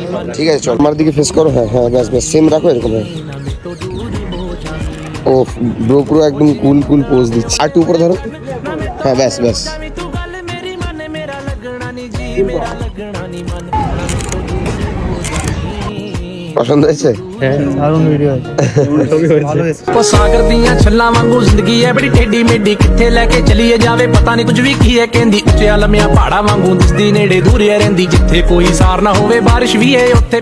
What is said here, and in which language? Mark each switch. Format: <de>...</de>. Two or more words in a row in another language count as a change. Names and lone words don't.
<bn>ঠিক আছে, চল আমার দিকে ফেস করো। হ্যাঁ হ্যাঁ, ব্যাস ব্যাস সেম রাখো এরকম। ও ব্রো পুরো একদম কুল কুল পোজ দিচ্ছে। আর একটু উপরে ধরো। হ্যাঁ ব্যাস ব্যাস। পছন্দ হয়েছে?</bn> <pa>ਉਹ ਸਾਗਰ ਦੀਆਂ ਛੱਲਾਂ ਵਾਂਗੂ ਜ਼ਿੰਦਗੀ ਐ ਬੜੀ ਟੇਢੀ ਮੇਢੀ, ਕਿੱਥੇ ਲੈ ਕੇ ਚਲੀਏ ਜਾਵੇ ਪਤਾ ਨਹੀਂ ਕੁਝ ਵੀ ਕੀ ਐ ਕਹਿੰਦੀ। ਉੱਚਿਆ ਲੰਮਿਆਂ ਪਹਾੜਾਂ ਵਾਂਗੂ ਦਿਸਦੀ ਨੇੜੇ ਦੂਰ ਰਹਿੰਦੀ, ਜਿੱਥੇ ਕੋਈ ਸਾਰ ਨਾ ਹੋਵੇ ਬਾਰਿਸ਼ ਵੀ ਏ ਉੱਥੇ</pa>